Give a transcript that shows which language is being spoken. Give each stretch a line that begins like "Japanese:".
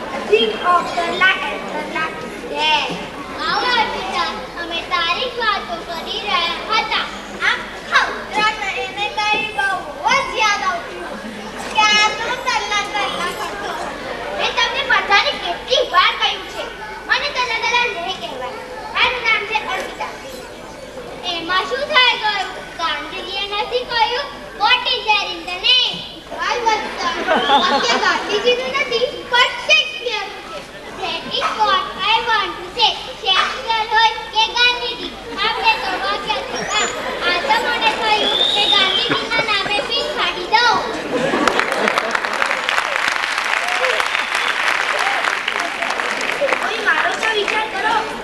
English: Think of તલા and તલા. Yes.
Gujarati: આવો અર્પિતા, અમે તારી જ વાતો કરી રહ્યા હતા. આખા ઉત્તરાયણ એને કઈ બહુ જ યાદ આવતું. ક્યારનો તલ્લા તલ્લા કરતો. મેં તમને બધાને કેટલી વાર કહ્યું છે મને દલ્લા દલ્લા નહીં કહેવાય. મારું નામ છે અર્પિતા. એમાં શું થઈ ગયું? ગાંધીજીએ નથી કહ્યું
English: What is there in the name?
Gujarati: ભાઈ વત્સલ, વાક્ય ગાંધીજીનું નથી પણ શેક્સપિયરનું છે.
English: That is what I want to say.
Gujarati: Shakespeare હોય કે ગાંધીજી, આપણે તો વાક્ય હતા. આ તો મને થયું કે ગાંધીજીના નામે ફીસ ફાડી દઉં. કોઈ મારો તો વિચાર કરો.